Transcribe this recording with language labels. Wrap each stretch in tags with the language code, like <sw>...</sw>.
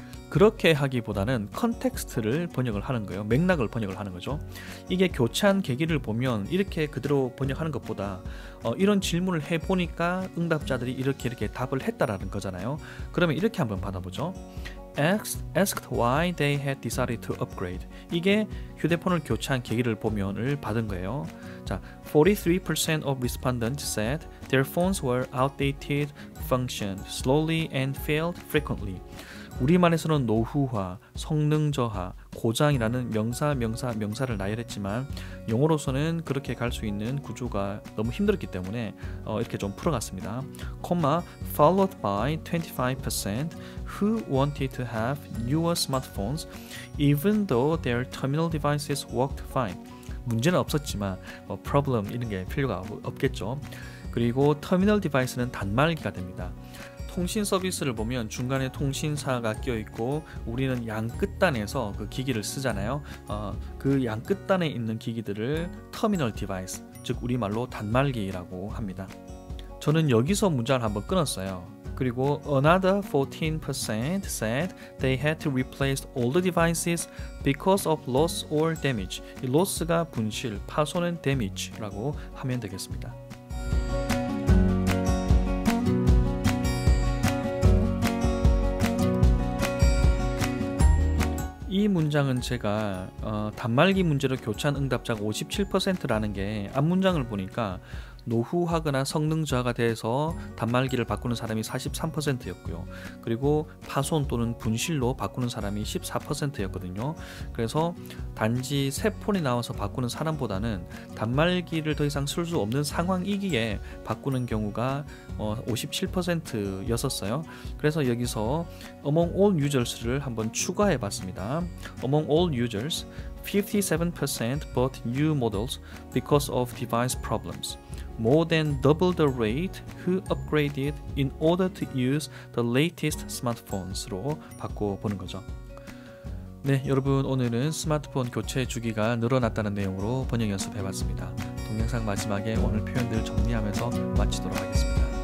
<ko>그렇게 하기보다는 컨텍스트를 번역을 하는 거예요. 맥락을 번역을 하는 거죠. 이게 교체한 계기를 보면 이렇게 그대로 번역하는 것보다 이런 질문을 해보니까 응답자들이 이렇게 답을 했다라는 거잖아요. 그러면 이렇게 한번 받아보죠.</ko> <en>asked why they had decided to upgrade.</en> <ko>이게 휴대폰을 교체한 계기를 보면을 받은 거예요.</ko> <en>자, 43% of respondents said their phones were outdated, functioned slowly and failed frequently.</en> <ko>우리말에서는 노후화, 성능 저하, 고장이라는 명사를 나열했지만 영어로서는 그렇게 갈 수 있는 구조가 너무 힘들었기 때문에 이렇게 좀 풀어갔습니다.</ko> <en>followed by 25% who wanted to have newer smartphones even though their terminal devices worked fine.</en> <ko>문제는 없었지만 problem 이런 게 필요가 없겠죠. 그리고 터미널 디바이스는 단말기가 됩니다. 통신 서비스를 보면 중간에 통신사가 끼어 있고 우리는 양 끝단에서 그 기기를 쓰잖아요. 그 양 끝단에 있는 기기들을 터미널 디바이스, 즉 우리말로 단말기라고 합니다. 저는 여기서 문장을 한번 끊었어요. 그리고</ko> <en>another 14% said they had to replace all the devices because of loss or damage.</en> <ko>이 loss가 분실, 파손은 damage라고 하면 되겠습니다. 이 문장은 제가 단말기 문제로 교차한 응답자가 57%라는 게 앞문장을 보니까 노후하거나 성능 저하가 돼서 단말기를 바꾸는 사람이 43%였고요. 그리고 파손 또는 분실로 바꾸는 사람이 14%였거든요. 그래서 단지 새 폰이 나와서 바꾸는 사람보다는 단말기를 더 이상 쓸 수 없는 상황이기에 바꾸는 경우가 57%였었어요. 그래서 여기서</ko> <en>among all users</en> <ko>를 한번 추가해 봤습니다.</ko> <en>Among all users, 57% bought new models because of device problems. More than double the rate who upgraded in order to use the latest smartphones로</en> <ko>바꿔보는 거죠. 네, 여러분 오늘은 스마트폰 교체 주기가 늘어났다는 내용으로 번역 연습해봤습니다. 동영상 마지막에 오늘 표현들 정리하면서 마치도록 하겠습니다.</ko>